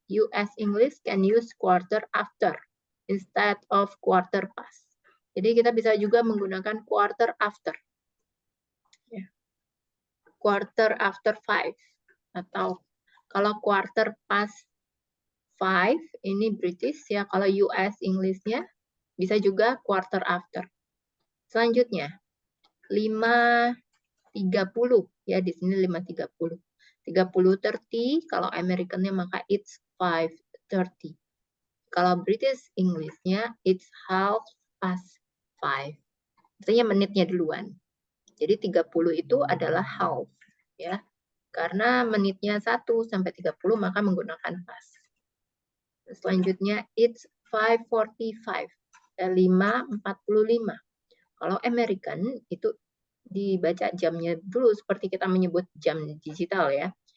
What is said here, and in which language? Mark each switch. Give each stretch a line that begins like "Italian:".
English: US English can use quarter after instead of quarter past.
Indonesian: Jadi kita bisa juga menggunakan quarter after. Ya. Quarter after 5 atau kalau quarter past 5 ini British ya, kalau US English-nya bisa juga quarter after. Selanjutnya 5.30 ya, di sini 5.30. 30:30 kalau American-nya maka
English: it's 5:30.
Indonesian: Kalau British English-nya
English: it's 5:30.
Indonesian: Artinya menitnya duluan. Jadi 30 itu adalah half ya. Karena menitnya 1 sampai 30 maka menggunakan pas. Selanjutnya
English: it's 5:45. 5:45.
Indonesian: Kalau American itu dibaca jamnya dulu seperti kita menyebut jam digital ya.